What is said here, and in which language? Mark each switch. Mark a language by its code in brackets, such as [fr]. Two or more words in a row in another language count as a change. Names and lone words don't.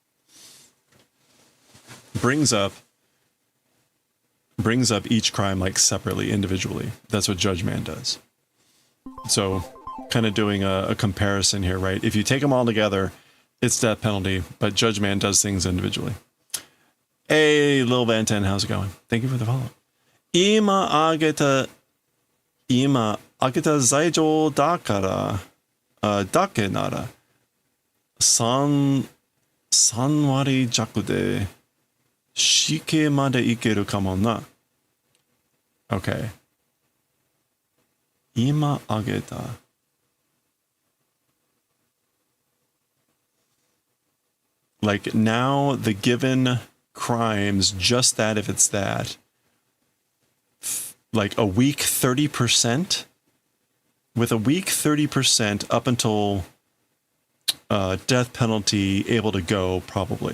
[en] Brings up each crime like separately, individually. That's what Judge Man does. So kind of doing a comparison here, right? If you take them all together, it's death penalty, but Judge Man does things individually. Hey, Lil Van Ten, how's it going? Thank you for the follow. [ja] 今挙げた罪状だから、だけなら、三割弱で死刑までいけるかもな. Okay. 今挙げた. [en] Like now the given crimes, just that if it's that, like a weak 30%, with a weak 30% up until death penalty able to go probably.